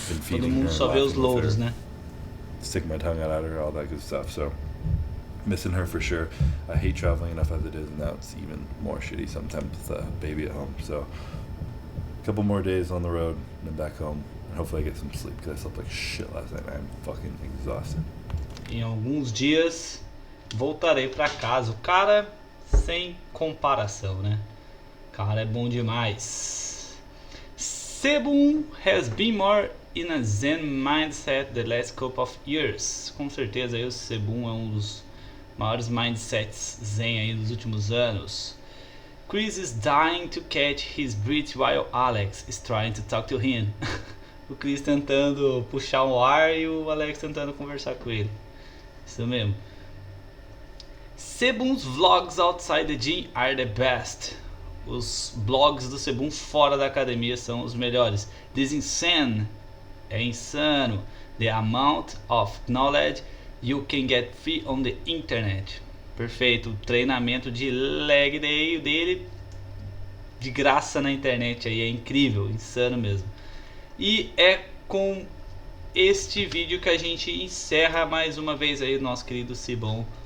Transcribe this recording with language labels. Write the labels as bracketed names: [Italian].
[Portuguese] Todo mundo só vê os louros, né? [English] Stick my tongue out at her, all that good stuff. So missing her for sure. I hate traveling enough as it is, and now it's even more shitty sometimes with the baby at home. So a couple more days on the road and then back home, and hopefully I get some sleep because I slept like shit last night. I'm fucking exhausted. [Portuguese] Em alguns dias voltarei pra casa. O cara sem comparação, né? O cara é bom demais. [English] Cbum has been more in a zen mindset the last couple of years. [Portuguese] Com certeza aí o Cbum é um dos maiores mindsets zen aí dos últimos anos. [English] Chris is dying to catch his breath while Alex is trying to talk to him. [Portuguese] O Chris tentando puxar o ar e o Alex tentando conversar com ele. Isso mesmo. [English] Cbum's vlogs outside the gym are the best. [Portuguese] Os blogs do Cbum fora da academia são os melhores. [English] This insane. [Portuguese] É insano. [English] The amount of knowledge you can get free on the internet. [Portuguese] Perfeito. O treinamento de leg day dele de graça na internet aí é incrível, insano mesmo. E é com este vídeo que a gente encerra mais uma vez aí o nosso querido Cbum.